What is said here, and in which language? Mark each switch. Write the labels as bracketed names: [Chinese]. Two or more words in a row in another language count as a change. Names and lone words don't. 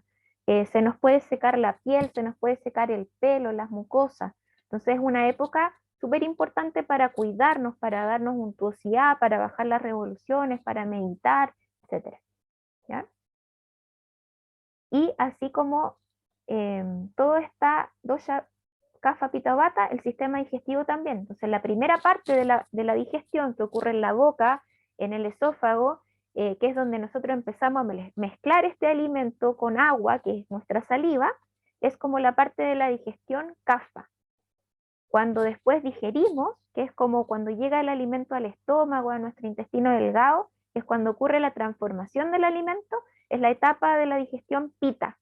[Spanish] Se nos puede secar la piel, se nos puede secar el pelo, las mucosas. Entonces es una época súper importante para cuidarnos, para darnos untuosidad, para bajar las revoluciones, para meditar, etc. ¿Ya? Y así como todo está [Sanskrit] दोष, कफ, पित्त, वात, [Spanish] el sistema digestivo también. Entonces la primera parte de la digestión que ocurre en la boca, en el esófago, que es donde nosotros empezamos a mezclar este alimento con agua, que es nuestra saliva, es como la parte de la digestión kapha. Cuando después digerimos, que es como cuando llega el alimento al estómago, a nuestro intestino delgado, es cuando ocurre la transformación del alimento, es la etapa de la digestión pita.